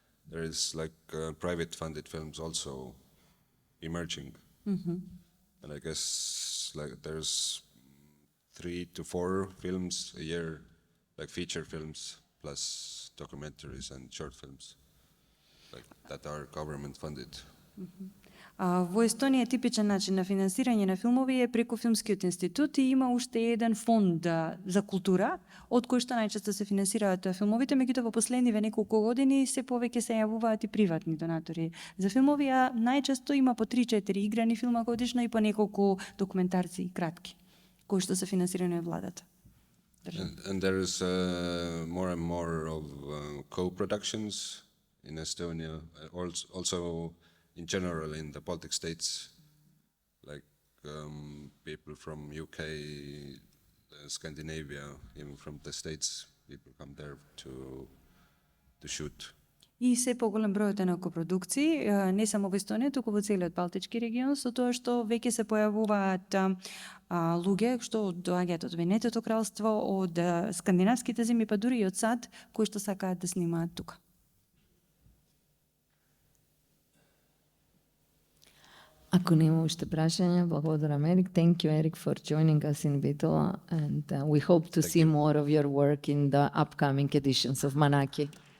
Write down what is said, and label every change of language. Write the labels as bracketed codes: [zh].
[en] There is like private-funded films also emerging. And I guess like there's 3 to 4 films a year, like feature films plus documentaries and short films, like that are government funded. [mk] Во Естонија типичен начин на финансирање на филмови е преку Филмскиот институт и има уште еден фонд за култура, од кој што најчесто се финансираат филмовите, меѓутоа во последниве неколку години се повеќе се јавуваат и приватни донатори за филмови, а најчесто има по 3-4 играни филма годишно и по неколку документарци кратки, кои што се финансирани од владата. [en] And there is more and more of co-productions in Estonia, also in general in the Baltic states, like people from UK, Scandinavia, even from the States, people come there to shoot. [mk] и се поголем бројот на копродукции, не само во Естонија, туку во целиот Балтички регион, со тоа што веќе се појавуваат луѓе што доаѓаат од Обединетото кралство, од скандинавските земји, па дури и од САД, кои што сакаат да снимаат тука. Ако нема уште прашања, благодарам Ерик. [en] Thank you, Eric, for joining us in Bitola, and we hope to see more of your work in the upcoming editions of Manaki.